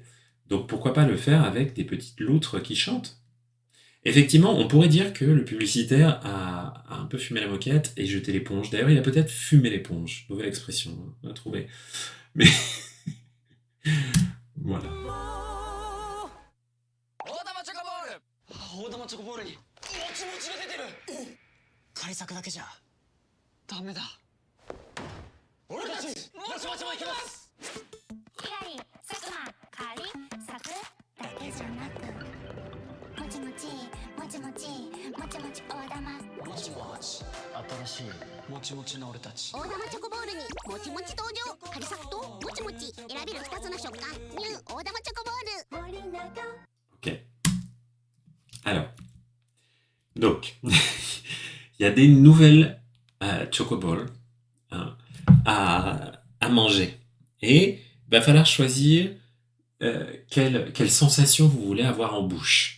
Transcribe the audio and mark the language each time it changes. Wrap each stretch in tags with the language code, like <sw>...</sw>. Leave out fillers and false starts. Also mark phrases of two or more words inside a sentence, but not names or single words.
<fr>Donc pourquoi pas le faire avec des petites loutres qui chantent? Effectivement, on pourrait dire que le publicitaire a un peu fumé la moquette et jeté l'éponge. D'ailleurs, il a peut-être fumé l'éponge. Nouvelle expression, on a trouvé. Mais voilà.</fr> <ja>大玉チョコボールにもちもちが出てる。対策だけじゃダメだ。俺たちもちもちも行きます。ひらり、佐久間、かり、さくだけじゃなく、もちもち、もちもち、もちもち大玉。もちもち、新ししいもちもちの俺たち大玉チョコボールにもちもち登場。仮作ともちもち選べる2つの食感。ニュー大玉チョコボール。森永。</ja> <fr>Ok. Alors, donc, il y a des nouvelles chocoballs hein, à manger. Et il va falloir choisir quelle sensation vous voulez avoir en bouche.</fr>